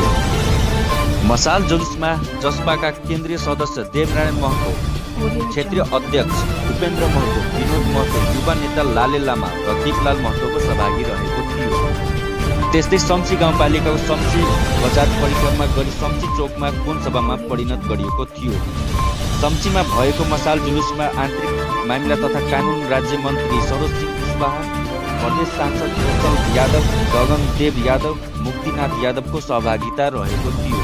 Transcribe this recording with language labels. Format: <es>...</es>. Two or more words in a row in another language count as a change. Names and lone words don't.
<ne>मसाल जुलुसमा जसपाका केन्द्रीय सदस्य देवनारायण महतो, क्षेत्रीय अध्यक्ष उपेन्द्र महतो, विनोद महतो, युवा नेता लाले लामा र दीपलाल महतोको सहभागी रहेको थियो। त्यस्तै शम्सी गाउँपालिकाको शम्सी बजार परिक्रमा गरी शम्सी चोकमा कोमसभामा परिणत गरिएको थियो। शम्सीमा भएको मसाल जुलुसमा आन्तरिक मामिला तथा कानुन राज्य मन्त्री सरोज सिंह कुशवाहा, प्रदेश सांसद कौशल यादव, गगनदेव यादव, मुक्तिनाथ यादवको सहभागिता रहेको थियो।</ne>